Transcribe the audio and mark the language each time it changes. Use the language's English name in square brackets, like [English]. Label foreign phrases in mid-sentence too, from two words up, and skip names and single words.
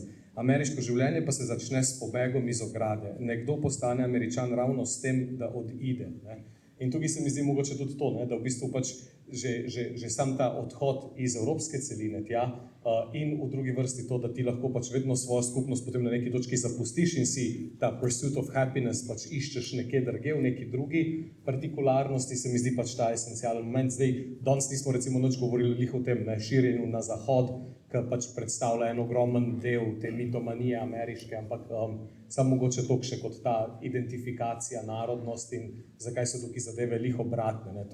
[Slovenian] Ameriško življenje pa se začne s pobegom iz ograde. Nekdo postane Američan ravno s tem, da odide. Ne? In tukaj se mi zdi mogoče tudi to, ne? Da v bistvu pač že sam ta odhod iz evropske celine tja in v drugi vrsti to, da ti lahko pač vedno svojo skupnost potem na neki točki zapustiš in si ta [English] pursuit of happiness [Slovenian] pač iščeš nekje drugje, v neki drugi partikularnosti, se mi zdi pač ta esencialen moment. Zdaj, danes nismo recimo nič govorili lih o tem, ne, širjenju na zahod, ki pač predstavlja en ogromen del te mitomanije ameriške, ampak samo mogoče toliko še kot ta identifikacija, narodnost in zakaj so tukaj zadeve lih obratne, ne?